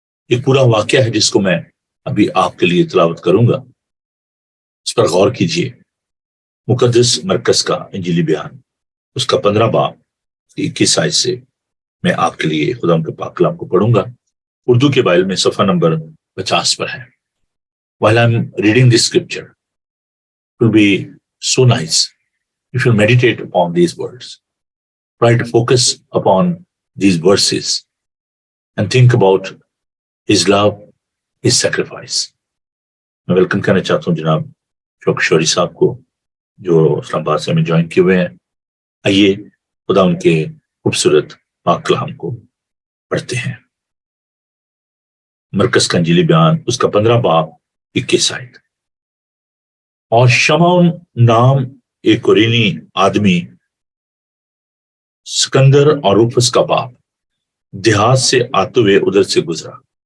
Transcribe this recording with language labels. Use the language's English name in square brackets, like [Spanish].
[Hindi] एक पूरा वाकया है जिसको मैं अभी आपके लिए तिलावत करूंगा, उस पर गौर कीजिए। मुकद्दस मरकज का इंजीली बयान, उसका 15 बाब 21 आयत से मैं आपके लिए खुदा के पाक कलाम को पढ़ूंगा। उर्दू के बाइबल में सफा नंबर 50 पर है। [English] While I'm reading this scripture, it will be so nice if you meditate upon these words. Try to focus upon these verses and think about His love, His sacrifice. [Hindi] मैं welcome करना चाहता हूँ जनाब शौक शौरी साहब को, जो इस्लामाबाद से हमें ज्वाइन किए हुए हैं। आइए खुदा उनके खूबसूरत पाक कलाम को पढ़ते हैं। मरकज का इंजीली बयान, उसका 15 बाब 21 आयत। और शमौन नाम एक कुरेनी आदमी सिकंदर और रूफस का बाप देहात से आते हुए उधर से गुजरा।